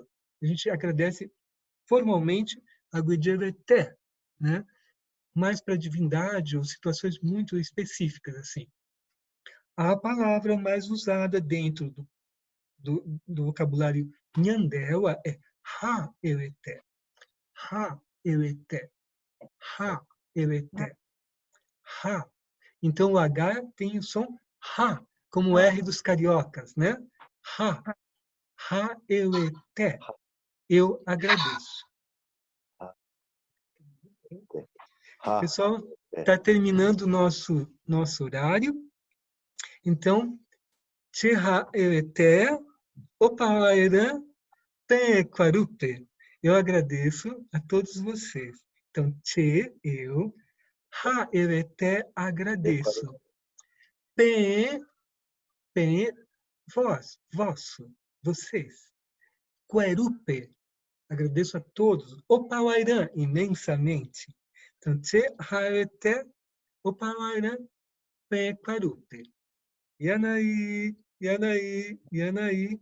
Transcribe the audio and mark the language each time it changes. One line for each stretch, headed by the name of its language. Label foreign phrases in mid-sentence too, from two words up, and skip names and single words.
Portuguese: A gente agradece formalmente agudjevete, né? Mais para divindade ou situações muito específicas, assim. A palavra mais usada dentro do vocabulário Nyandewa é
Guarani: ha-ewete, ha-ewete, ha-ewete, ha.
Portuguese: Então, o H tem o som ha, como o R dos cariocas, né?
Guarani: Ha, ha-ewete,
Portuguese: eu agradeço. Pessoal, está terminando o nosso horário. Então,
Guarani: Che ha-ewete, opawaeran, Quarupe.
Portuguese: Eu agradeço a todos vocês. Então, Che, eu, ha-ewete, agradeço. Pe, vós, vosso, vocês. Quarupe, agradeço a todos. Opawairan, imensamente. Então,
Guarani: Che, ha-ewete, opawairan, Quarupe. Yanaí, Yanaí, Yanaí.